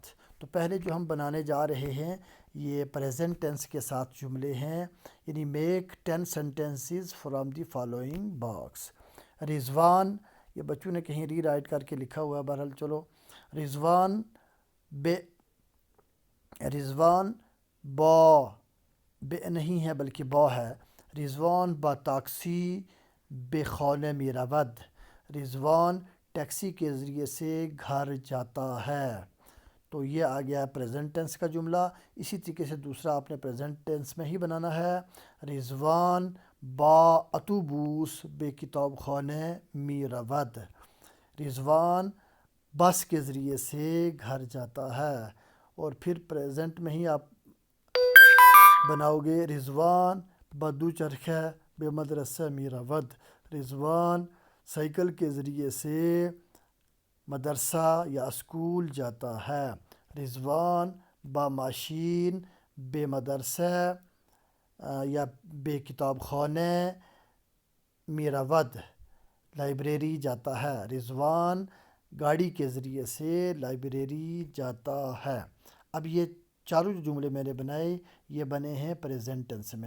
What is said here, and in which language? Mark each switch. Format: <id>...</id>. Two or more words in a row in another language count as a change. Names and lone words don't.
<ur>تو پہلے جو ہم بنانے جا رہے ہیں یہ</ur> <en>present tense</en> <ur>کے ساتھ جملے ہیں، یعنی</ur> <en>make 10 sentences from the following box.</en> <ur>رضوان، یہ بچوں نے کہیں ری رائٹ کر کے لکھا ہوا ہے، بہرحال چلو. رضوان با بے نہیں ہے بلکہ با ہے.</ur> <fa>رضوان با تاکسی بے خانه می رود.</fa> <ur>رضوان ٹیکسی کے ذریعے سے گھر جاتا ہے. تو یہ آ گیا</ur> <en>present tense</en> <ur>کا جملہ. اسی طریقے سے دوسرا آپ نے پریزنٹ ٹینس میں ہی بنانا ہے.</ur> <fa>رضوان با اتوبوس بے کتاب خانه می رود.</fa> <ur>رضوان بس کے ذریعے سے گھر جاتا ہے. اور پھر پریزنٹ میں ہی آپ بناؤ گے</ur> <fa>رضوان با دوچرخه بے مدرسه می رود.</fa> <ur>رضوان سائیکل کے ذریعے سے مدرسہ یا اسکول جاتا ہے.</ur> <fa>رضوان با ماشین بے مدرسہ یا بے کتاب خانے میرا ود</fa> <ur>لائبریری جاتا ہے. رضوان گاڑی کے ذریعے سے لائبریری جاتا ہے. اب یہ چاروں جو جملے میں نے بنائے یہ بنے ہیں</ur> <en>present tense</en> <ur>میں.</ur>